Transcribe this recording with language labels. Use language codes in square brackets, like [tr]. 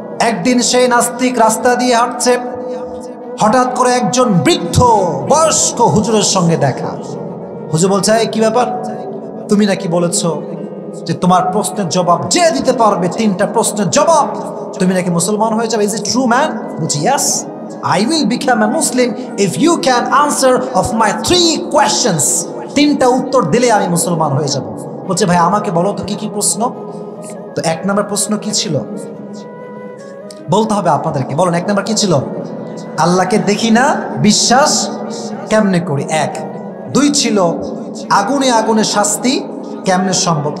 [bn] একদিন সেই নাস্তিক রাস্তা দিয়ে হাঁটছে, হঠাৎ করে একজন বৃদ্ধ বয়স্ক হুজুরের সঙ্গে দেখা। হুজুর বলছে, কি ব্যাপার? তুমি নাকি বলেছো যে তোমার প্রশ্নের জবাব যে দিতে পারবে, 3টা প্রশ্নের জবাব, তুমি নাকি মুসলমান হয়ে যাবে। [en] Is it true man? [bn] বলছি yes, [en] I will become a Muslim if you can answer of my 3 questions. [bn] 3টা উত্তর দিলে আমি মুসলমান হয়ে যাব। বলছে ভাই আমাকে বলো তো কি কি প্রশ্ন? তো 1 নম্বর প্রশ্ন কি ছিল বলতে হবে আপনাদেরকে। বলুন 1 নম্বর কি ছিল? আল্লাহকে দেখি না, বিশ্বাস কেমনে করি? 1। 2 ছিল আগুনে আগুনে শাস্তি কেমনে সম্ভব?